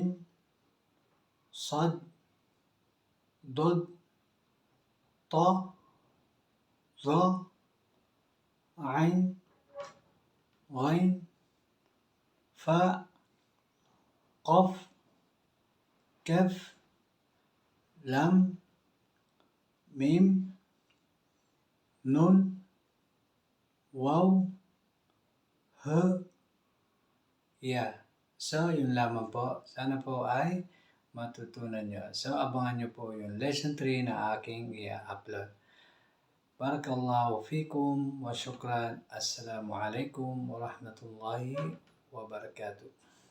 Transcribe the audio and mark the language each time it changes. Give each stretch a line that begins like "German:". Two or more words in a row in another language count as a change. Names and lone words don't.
Arabic: صاد، ضاد، طاء، ظاء، عين، غين، فاء، قاف، كاف، لام، ميم، نون، واو، هاء، ياء.
Filipino: So, yun lamang po. Sana po ay matutunan nyo. So, abangan nyo po yung lesson 3 na aking i-upload.
Arabic: بارك الله فيكم وشكرا. السلام عليكم ورحمة الله وبركاته.